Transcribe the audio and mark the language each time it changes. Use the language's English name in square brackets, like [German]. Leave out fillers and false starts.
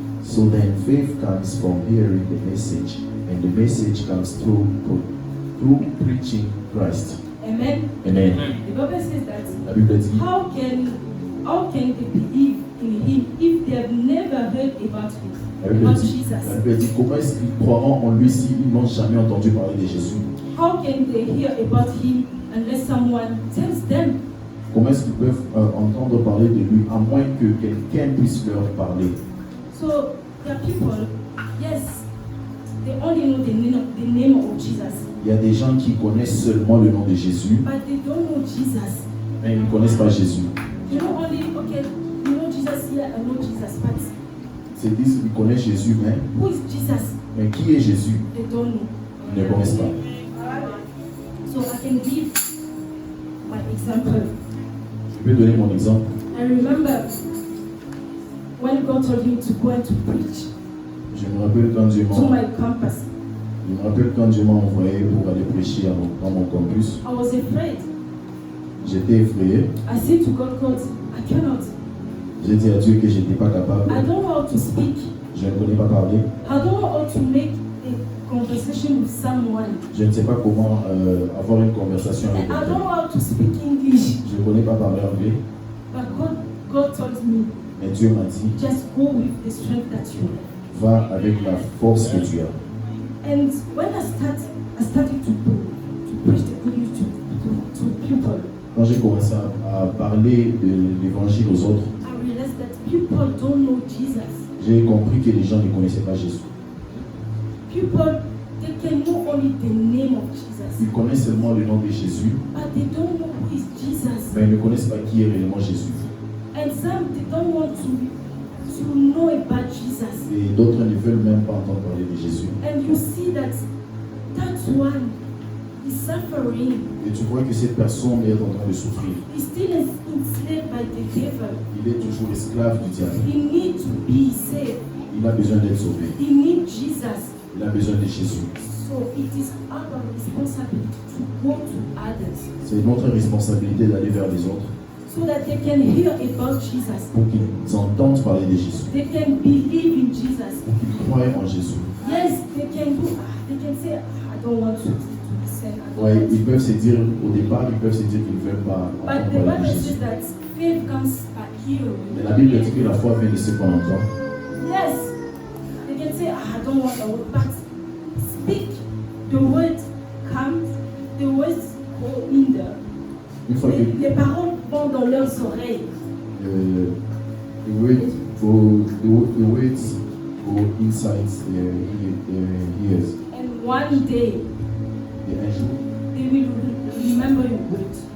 [English] So then faith comes from hearing the message, and the message comes through preaching Christ. Amen. [French] Amen. [English] The Bible says that [French] La Bible dit, [English] how can they believe in him if they have never heard about him, [French] la Bible [English] about [French] dit, [English] Jesus? [French] la Bible dit, comment est-ce qu'ils croiront en lui s'ils n'ont jamais entendu parler de Jésus? [English] How can they hear about him unless someone tells them? [French] Comment est-ce qu'ils peuvent entendre parler de lui à moins que quelqu'un puisse leur parler? [English] So there are people, yes, they only know the name of Jesus, [French] Il y a des gens qui connaissent seulement le nom de Jésus, [English] but they don't know Jesus. [French] mais ils ne connaissent pas Jésus. [English] You know only, okay, you know Jesus here, I know Jesus, but [French] Ils se disent qu'ils connaissent Jésus, [English] who is Jesus? [French] mais qui est Jésus? [English] They don't know. [French] Ils ne connaissent pas. [English] So I can give my example. [French] Je peux donner mon exemple. [English] I remember when God told me to go and to preach [French] Je me rappelle quand Dieu [English] to [French] m'a [English] my campus. [French] Je me rappelle quand Dieu m'a envoyé pour aller prêcher dans mon campus. [English] I was afraid. [French] J'étais effrayé. [English] I said to God, I cannot. [French] J'ai dit à Dieu que je n'étais pas capable. [English] I don't know how to speak. [French] Je ne connais pas parler. [English] I don't know how to make a conversation with someone. [French] Je ne sais pas comment avoir une conversation avec [English] I don't [French] quelqu'un. [English] know how to speak English. [French] Je ne connais pas parler anglais. [English] But God told me, [French] Mais Dieu m'a dit, [English] just go with the strength that you have. [French] va avec la force que tu as. [English] And when I started to preach the good news to people, [French] Quand j'ai commencé à parler de l'évangile aux autres, [English] I realized that people don't know Jesus. [French] j'ai compris que les gens ne connaissaient pas Jésus. [English] People, they can know only the name of Jesus, [French] Ils connaissent seulement le nom de Jésus, [English] but they don't know who is Jesus. [French] mais ils ne connaissent pas qui est réellement Jésus. [English] And some they don't want to know about Jesus. [French] Et d'autres ne veulent même pas entendre parler de Jésus. [English] And you see that one is suffering. [French] Et tu vois que cette personne est en train de souffrir. [English] He's still enslaved by the devil. [French] Il est toujours esclave du diable. [English] He needs to be saved. [French] Il a besoin d'être sauvé. [English] He needs Jesus. [French] Il a besoin de Jésus. [English] So it is our responsibility to go to others [French] C'est notre responsabilité d'aller vers les autres [English] so that they can hear about Jesus. [French] pour qu'ils entendent parler de Jésus, [English] They can believe in Jesus. [French] pour qu'ils croient en Jésus. [English] Yes, they can say, I don't want to listen. I don't [French] Ouais, [English] want to. [French] ils peuvent se dire, au départ, ils peuvent se dire qu'ils ne veulent pas [English] But the [French] parler de [English] Bible [French] Jésus. [English] says that faith comes by hearing. [French] Mais la Bible dit que la foi vient de ce qu'on entend. [English] Yes, they can say, I don't want the word, but speak. The word comes, the words go in there. [French] Une fois que Les paroles vont dans leurs oreilles. [English] the words go inside their ears. And one day, [French] Et un jour, [English] they will remember your word.